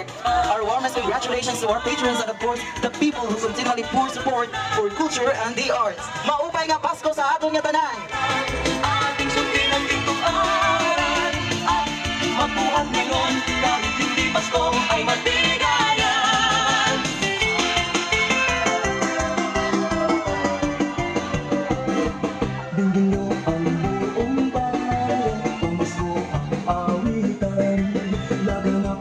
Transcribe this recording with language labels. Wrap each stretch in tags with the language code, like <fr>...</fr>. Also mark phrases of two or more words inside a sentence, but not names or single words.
<en>Our warmest congratulations to our patrons and of course, the people who continually pour support for culture and the arts.</en> <hil>Maupay nga Pasko sa aton nga tanan!</hil> <tl>Ating sundin ang itong aral at mabuhat ngayon kahit hindi Pasko ay matigayan. Dinggin niyo ang buong bayan, pamasko ang awitan, lagang</tl>